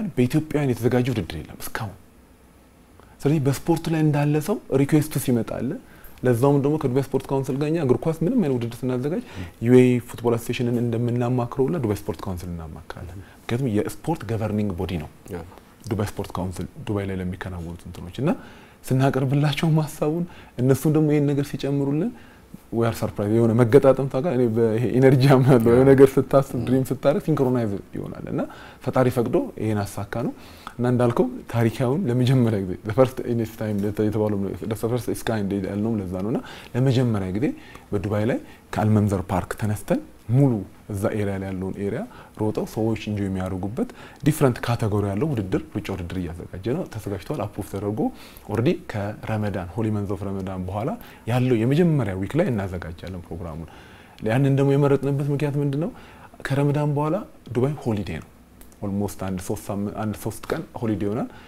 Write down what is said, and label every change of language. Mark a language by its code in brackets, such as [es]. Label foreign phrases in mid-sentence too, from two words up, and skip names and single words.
[am] በኢትዮጵያን የተዘጋጀ ውድድር የለም እስካሁን ስለዚህ በስፖርት ላይ እንዳለ ሰው ሪኩዌስቱ ሲመጣለ ለዛውም ደግሞ ከዱባይ ስፖርት ካውንስል ጋኛ እግር ኳስ ምንም አይነት ውድድር ስናዘጋጅ ዩኤኢ ፉትቦል አሶሲዬሽንን እንደምናማክረው ለዱባይ ስፖርት ካውንስል እናማክራለን ምክንያቱም የስፖርት [en] governing body [am] ነው ዱባይ ስፖርት ካውንስል ዱባይ ላይ ለሚከናወኑት እንትኖችና ስናቀርብላቸው ማሳቡን እነሱም ደግሞ ይሄን ነገር ሲጨምሩልን [en] we are surprised [am] የሆነ መገጣጠም ታጋ እኔ በይሄ ኢነርጂ አምናለሁ የሆነ ነገር ስታስብ ድሪም ስታረግ ሲንክሮናይዝ ይሆናልና ፈጣሪ ፈቅዶ ይሄን አሳካ ነው እና እንዳልከው ታሪካውን ለመጀመሪያ ጊዜ [en] the first in its time [am] የተባለው [en] the first is kind [am] ያልነው ለዛ ነውና ለመጀመሪያ ጊዜ በዱባይ ላይ ከአልመንዘር ፓርክ ተነስተን ሙሉ እዛ ኤሪያ ላይ ያለውን ኤሪያ ሮጠው ሰዎች ኢንጆይ የሚያደርጉበት [en] different category [am] ያለው ሩጫ ውድድር እያዘጋጀ ነው ተዘጋጅቷል አፕሩቭ ተደርጎ ኦሬዲ ከረመዳን [en] holy months of Ramadan [am] በኋላ ያለው የመጀመሪያ ዊክ ላይ እናዘጋጃለን ፕሮግራሙን ያንን ደግሞ የመረጥንበት ምክንያት ምንድነው ከረመዳን በኋላ ዱባይ ሆሊዴይ ነው ኦልሞስት አንድ 3 ቀን ሆሊዴይ ሆናል